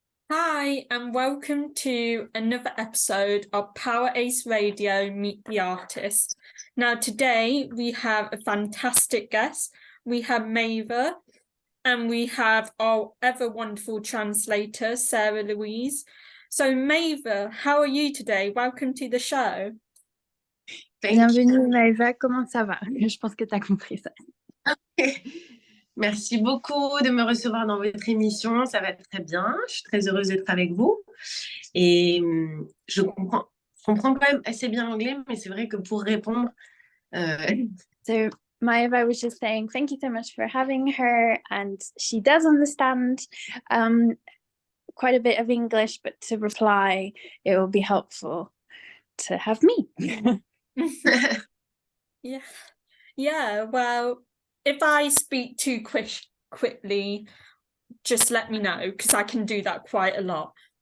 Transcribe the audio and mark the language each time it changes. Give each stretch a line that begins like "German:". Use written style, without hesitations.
English: Hi, and welcome to another episode of Power Ace Radio Meet the Artist. Now, today we have a fantastic guest. We have Maeva, and we have our ever wonderful translator, Sarah Louise. So, Maeva, how are you today? Welcome to the show.
French: Bienvenue Maeva, comment ça va? Je pense que tu as compris ça. Merci beaucoup de me recevoir dans votre émission, ça va très bien, je suis très heureuse d'être avec vous et je comprends quand même assez bien l'anglais, mais c'est vrai que pour répondre...
English: So Maeva was just saying thank you so much for having her, and she does understand quite a bit of English, but to reply it will be helpful to have me. Yeah, well, if I speak too quickly, just let me know, because I can do that quite a lot.